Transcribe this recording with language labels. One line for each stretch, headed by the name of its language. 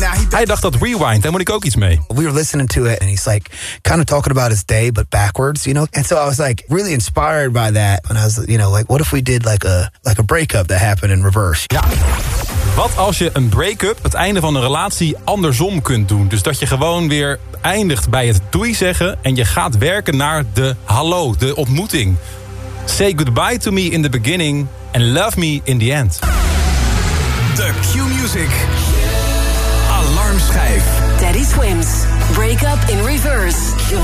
Dutch: Hij dacht dat Rewind, daar moet ik ook iets mee.
English: We were listening to it and he's like kind of talking about his day, but backwards, you know? And so I was like really inspired by that. And I was, you know, like, what if we did like a breakup that happened in reverse?
Dutch: Ja. Wat als je een break-up, het einde van een relatie, andersom kunt doen? Dus dat je gewoon weer eindigt bij het doei zeggen en je gaat werken naar de hallo, de ontmoeting.
English: Say goodbye to me in the beginning and love me in the end.
Dutch: De Q-Music. Alarmschijf. Teddy Swims. Break-up in reverse.